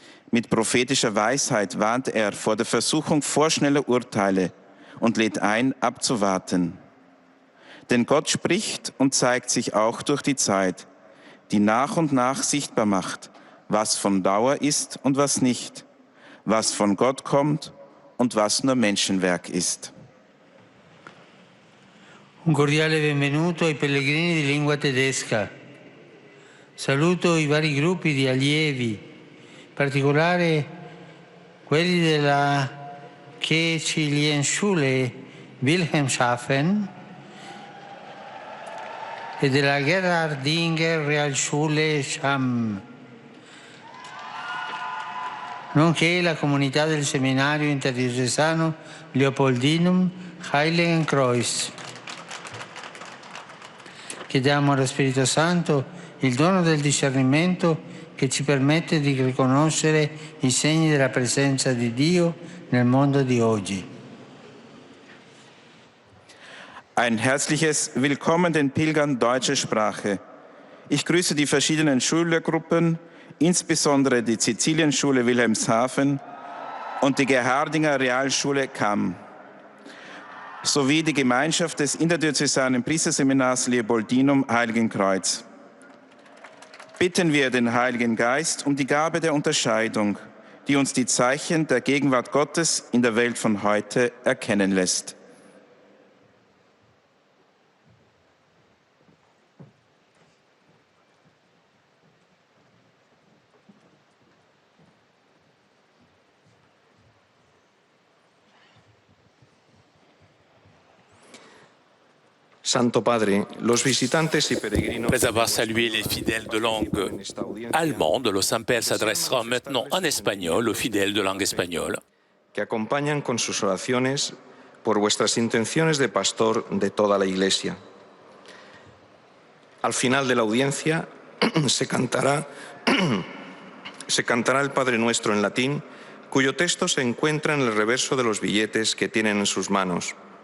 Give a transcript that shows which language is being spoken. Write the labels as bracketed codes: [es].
[de] Mit prophetischer Weisheit warnt er vor der Versuchung vorschneller Urteile und lädt ein, abzuwarten. Denn Gott spricht und zeigt sich auch durch die Zeit, die nach und nach sichtbar macht, was von Dauer ist und was nicht, was von Gott kommt und was nur Menschenwerk ist. [it] Un cordiale benvenuto ai pellegrini di lingua tedesca. Saluto i vari gruppi di allievi, in particolare quelli della Kirchlienschule Wilhelmshaven e della Gerhardinger Realschule Cham, nonché la comunità del seminario interdiocesano Leopoldinum Heiligenkreuz. Chiediamo allo Spirito Santo il dono del discernimento che ci permette di riconoscere i segni della presenza di Dio nel mondo di oggi. [de] Ein herzliches Willkommen den Pilgern deutscher Sprache. Ich grüße die verschiedenen Schülergruppen, insbesondere die Sizilienschule Wilhelmshaven und die Gerhardinger Realschule Cham, sowie die Gemeinschaft des interdiözesanen Priesterseminars Leopoldinum Heiligenkreuz. Bitten wir den Heiligen Geist um die Gabe der Unterscheidung, die uns die Zeichen der Gegenwart Gottes in der Welt von heute erkennen lässt. [es] Santo Padre, los visitantes y peregrinos. [fr] Après avoir salué les fidèles de langue allemande, le Saint-Père s'adressera maintenant en espagnol aux fidèles de langue espagnole. [es] Que acompañan con sus oraciones por vuestras intenciones de pastor de toda la Iglesia. Al final de la audiencia se cantará el Padre Nuestro en latín, cuyo texto se encuentra en el reverso de los billetes que tienen en sus manos.